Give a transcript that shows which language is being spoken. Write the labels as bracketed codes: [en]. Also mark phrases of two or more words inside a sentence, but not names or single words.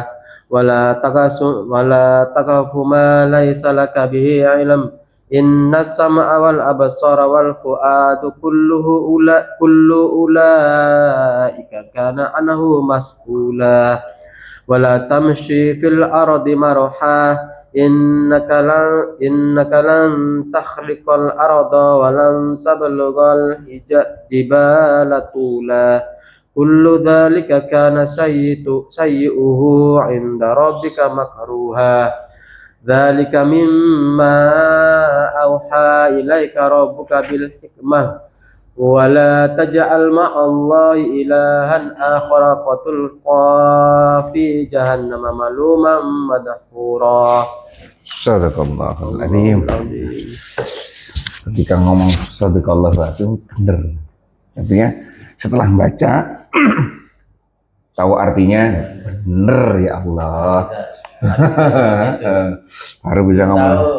[ar] ولا تقف ما ليس لك به علم. إن السمع والبصر والفؤاد كل أولئك كان عنه مسؤولا. ولا تمش في الأرض مرحا. إنك لن تخرق الأرض ولن تبلغ الجبال طولا. كل ذلك كان سيئه عند ربك مكروها. ذلك مما أوحى إليك ربك بالحكمة. ولا تجعل مع الله إلها آخر فتلقى في جهنم ملوما مدحورا. صدق الله العظيم. [id] Ketika ngomong shadaqallahu itu benar. Artinya setelah baca tahu artinya benar, [ar] يا الله. [id] Baru bisa ngomong.